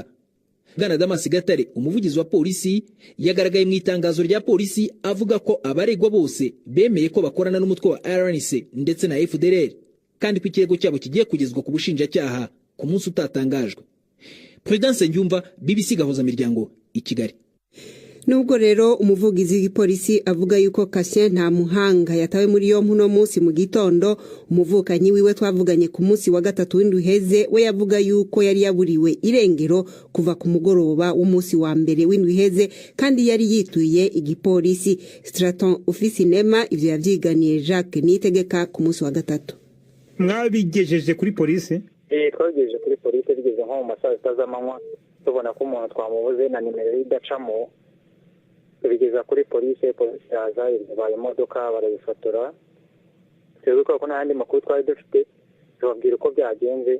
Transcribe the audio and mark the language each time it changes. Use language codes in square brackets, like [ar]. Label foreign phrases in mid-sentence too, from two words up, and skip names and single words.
[rw] Bwana Damas Gatare, umuvugizi wa polisi, yagaragaye mu itangazo rya polisi avuga ko abaregwa bose bemeye ko bakorana n'umutwe wa RNC ndetse na FDLR, kandi ko ikirego cyabo kigiye kugezwa ku bushinjacyaha ku munsi utatangajwe. Prudence Ngiyumva, BBC Gahuzamiryango, i Kigali. [rn] Nubwo rero umuvugizi w'igipolisi avuga yuko Kasien Ntamuhanga yatawe muri yompi no munsi mu gitondo, umuvukanyi wiwe twavuganye ku munsi wa gatatu w'indwi heze we yavuga yuko yari yaburiwe irengero kuva ku mugoroba w'umunsi wa mbere w'indwi heze, kandi yari yituye igipolisi. Straton Ufisinema ivyo yavyiganiye Jacques Nitegeka ku munsi wa gatatu. Mwabigejeje kuri polisi? [rw] Twagejeje kuri polisi bigeze nko mu masaha y'amanywa, tubona ko umuntu twamubuze na nimero y'idacamo, tubigeza kuri polisi yaza ibaye imodoka barayifotora. Twebwe ko n'andi makuru twari dufite tubabwira uko byagenze.